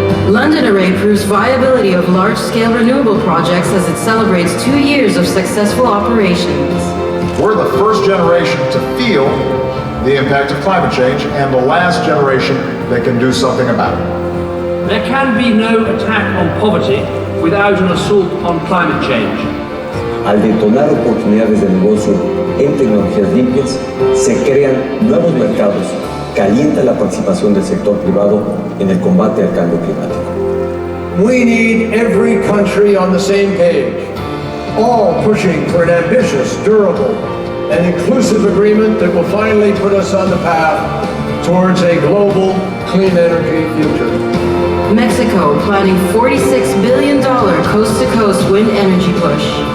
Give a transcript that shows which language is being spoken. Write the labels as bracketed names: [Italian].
[English] London Array proves viability of large-scale renewable projects as it celebrates 2 years of successful operations. We're the first generation to feel the impact of climate change and the last generation that can do something about it. There can be no attack on poverty without an assault on climate change. [Spanish] Al detonar oportunidades de negocio en tecnologías limpias, se crean nuevos mercados, calienta la participación del sector privado en el combate al cambio climático. [English] We need every country on the same page. all pushing for an ambitious, durable, and inclusive agreement that will finally put us on the path towards a global clean energy future. Mexico planning $46 billion coast-to-coast wind energy push.